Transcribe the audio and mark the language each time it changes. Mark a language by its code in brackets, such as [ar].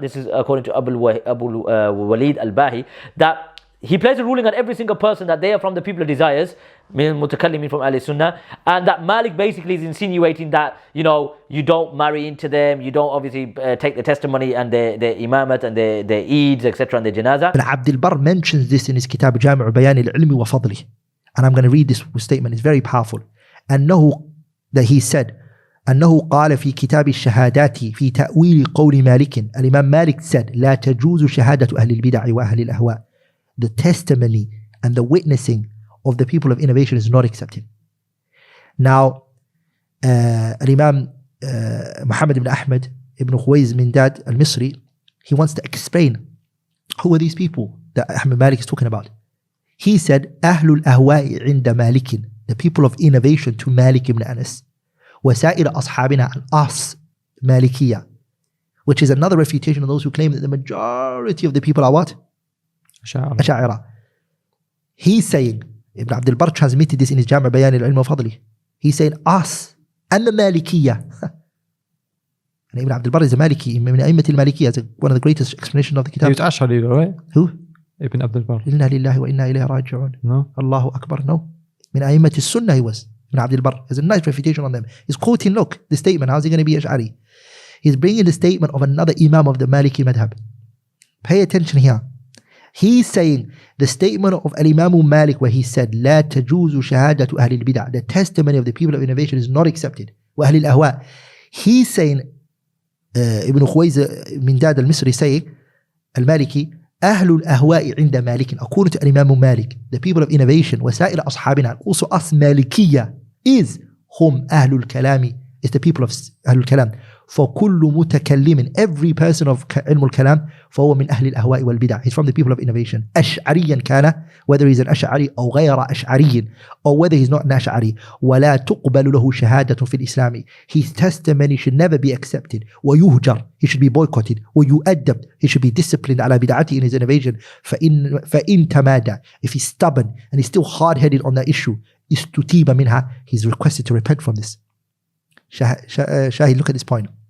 [en] This is according to Abu Walid al-Bahi, that he placed a ruling on every single person that they are from the people of desires, meaning mutakallimin from Ahl Sunnah, and that Malik basically is insinuating that, you know, you don't marry into them, you don't obviously take the testimony and their imamat and their Eids, etc., and their janazah. And Abdul mentions this in his kitab Jami' Bayan al-Ilmi wa Fadli. And I'm going to read this statement, it's very powerful. That he said, [ar] أنه قال في كتاب الشهادات في تأويل قول مالك. الإمام [en] Malik said, [ar] لا تجوز شهادة أهل البدع وأهل الأهواء. [en] The testimony and the witnessing of the people of innovation is not accepted. Now, Imam Muhammad ibn Ahmad ibn Khuwayz Mindad al-Misri, he wants to explain who are these people that Ahmad Malik is talking about. He said, [ar] أهل الأهواء عند مالك, [en] the people of innovation to Malik ibn Anas, [ar] وسائر أصحابنا, [en] and us, Malikiyya, which is another refutation of those who claim that the majority of the people are what? Ash'ara. He's saying, Ibn Abdul Barr transmitted this in his Jami' Bayan al-Ilm wa Fadli. He's saying us and the Malikiyya. And Ibn Abdul Barr is a Maliki, [ar] من أئمة المالكية, [en] one of the greatest explanations of the kitab. He was Ash'ari, right? Who? Ibn Abdul Barr. [ar] إنا لله وإنا إليه راجعون. [en] No. Allahu Akbar. No. [ar] من أئمة السنة [en] he was. Ibn Abdul Barr. There's a nice refutation on them. He's quoting, look, the statement. How's he going to be Ash'ari? He's bringing the statement of another Imam of the Maliki madhab. Pay attention here. He's saying the statement of Imam Malik where he said, [ar] لا تجوز شهادة أهل البدع, [en] the testimony of the people of innovation is not accepted. [ar] وأهل الأهواء. [en] He's saying, Ibn Khuwayz Mindad al-Misri saying, al-Maliki, [ar] أهل الأهواء عند مالك, [en] according to Imam Malik, the people of innovation, [ar] وسائر أصحابنا, [en] also us Malikiyya, is [ar] هم أهل الكلام, [en] is the people of [ar] أهل الكلام. فكل متكلم, [en] every person of [ar] علم الكلام, فهو من أهل الأهواء والبدع. [en] He's from the people of innovation. [ar] أشعريا كان, [en] whether he's an أشعري [ar] أو غير أشعري, [en] or whether he's not an أشعري. [ar] ولا تقبل له شهادة في الإسلام. [en] His testimony should never be accepted. [ar] ويهجر, [en] he should be boycotted. [ar] ويؤدب, [en] he should be disciplined [ar] على بدعته [en] in his innovation. [ar] فإن تمادى, [en] if he's stubborn and he's still hard-headed on that issue, [ar] استتيب منها, [en] he's requested to repent from this. Shahid, look at this point.